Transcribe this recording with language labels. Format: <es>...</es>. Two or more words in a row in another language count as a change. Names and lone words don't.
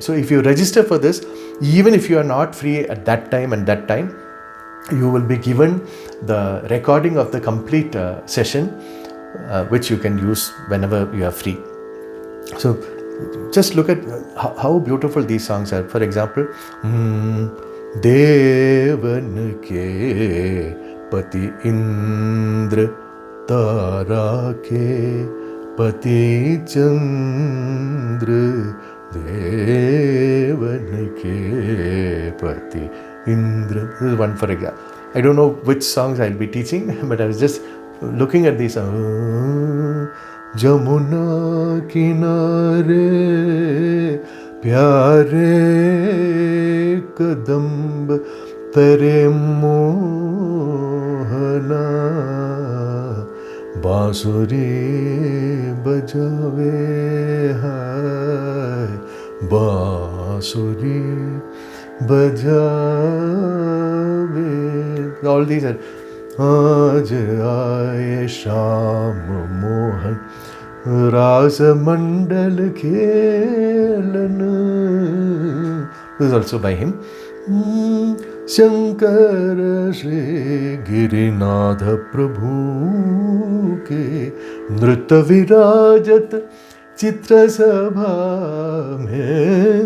<en>So if you register for this, even if you are not free at that time and that time, you will be given the recording of the complete session, which you can use whenever you are free. So just look at how beautiful these songs are. For example,</en> <hi>देवन के पति इन्द्र, तारा के पति चन्द्र, देवन के पति इन्द्र.</hi> <en>This is one for example. I don't know which songs I'll be teaching, but I was just looking at these.</en> <hi>जमुना किनारे प्यारे कदम्ब तरे मोहना बाँसुरी बजावे है बाँसुरी बजावे.</hi> <en>All these are Aaj aaye Sham Mohan Ras Mandal Khelan. This is also by him.</en> <hi>शंकर श्री गिरिनाथ प्रभु के नृत्य विराजत चित्र सभा में.</hi>